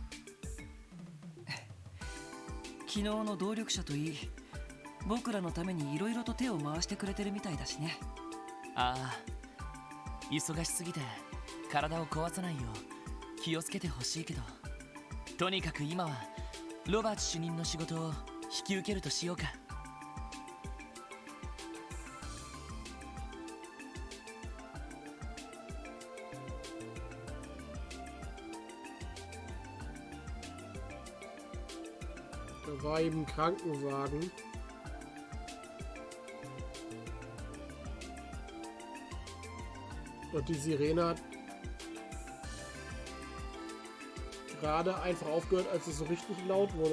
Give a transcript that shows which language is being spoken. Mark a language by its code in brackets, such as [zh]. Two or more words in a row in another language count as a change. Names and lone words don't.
[ja] 昨日の動力者といい、僕らのためにいろいろと手を回してくれてるみたいだしね。ああ、忙しすぎて体を壊さないよう気をつけてほしいけど、とにかく今はロバート主任の仕事を引き受けるとしようか。 [de] Da war eben ein Krankenwagen. Und die Sirene hat gerade einfach aufgehört, als es so richtig laut wurde.